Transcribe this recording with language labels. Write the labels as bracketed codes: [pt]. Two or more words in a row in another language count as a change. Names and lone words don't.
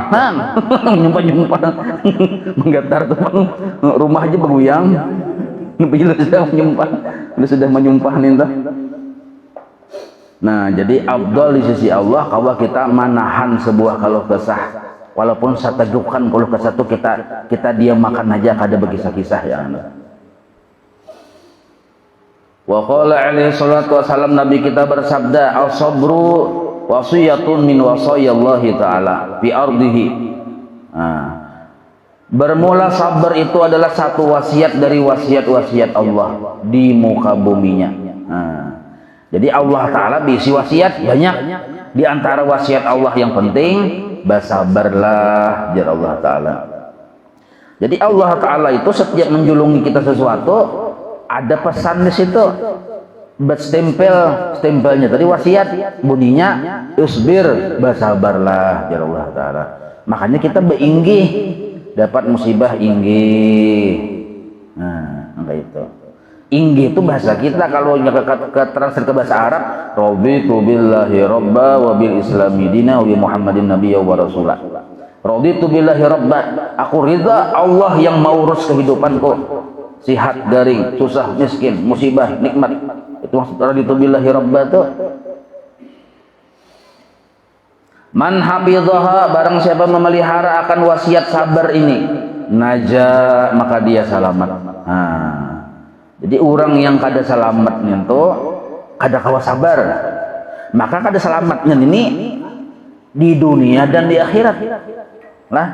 [bjn] Nyumpah menggetar tuh rumah aja bergoyang. Bila sudah menyumpah nih. Nah, jadi afdal di sisi Allah kalau kita manahan sebuah kalau kesah, walaupun satajukan kalau kesah itu kita diam makan aja kada berkisah-kisah ya. [ar] وقال عليه الصلاة والسلام, [bjn] Nabi kita bersabda, [ar] الصبر وصية من وصايا الله تعالى في أرضه. [bjn] Nah, bermula sabar itu adalah satu wasiat dari wasiat-wasiat Allah di muka buminya. Nah, jadi Allah Ta'ala bisi wasiat banyak. Di antara wasiat Allah yang penting, bersabarlah, jar Allah Ta'ala. Jadi Allah Ta'ala itu setiap menjulungi kita sesuatu, ada pesan di situ. Stempelnya tadi wasiat, bunyinya usbir, bersabarlah, jar Allah Ta'ala. Makanya kita beringgih, dapat musibah inggih. Nah, kayak itu. Inggih itu bahasa kita, kalau ke translate ke bahasa Arab, [ar] رضيت بالله ربا وبالإسلام دينا وبمحمد نبيا ورسولا. رضيت بالله ربا, [bjn] aku ridha Allah yang mau urus kehidupanku. Sihat, garing, susah, miskin, musibah, nikmat. Itu maksud [ar] رضيت بالله ربا [bjn] itu. [ar] من حفظها, [bjn] barang siapa memelihara akan wasiat sabar ini, naja, maka dia selamat. Nah, jadi orang yang kada selamatnya itu kada kawa sabar, maka kada selamatnya ini di dunia dan di akhirat lah.